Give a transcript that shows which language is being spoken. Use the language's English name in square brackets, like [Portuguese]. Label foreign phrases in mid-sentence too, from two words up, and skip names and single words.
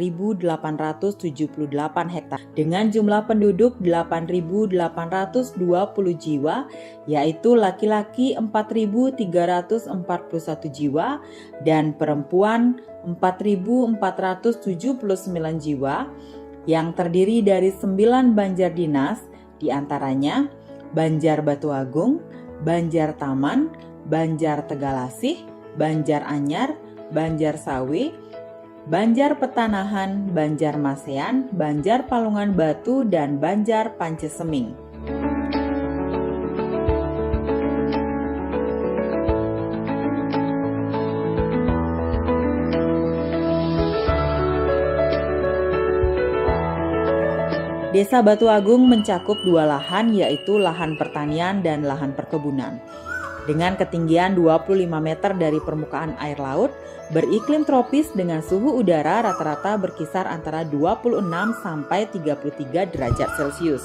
[Indonesian] 1.878 hektar dengan jumlah penduduk 8.820 jiwa, yaitu laki-laki 4.341 jiwa dan perempuan 4.479 jiwa yang terdiri dari 9 banjar dinas, diantaranya Banjar Batu Agung, Banjar Taman, Banjar Tegalasih, Banjar Anyar, Banjar Sawi, Banjar Petanahan, Banjar Masean, Banjar Palungan Batu, dan Banjar Panceseming. Desa Batu Agung mencakup 2 lahan, yaitu lahan pertanian dan lahan perkebunan. Dengan ketinggian 25 meter dari permukaan air laut, beriklim tropis dengan suhu udara rata-rata berkisar antara 26 sampai 33 derajat Celcius.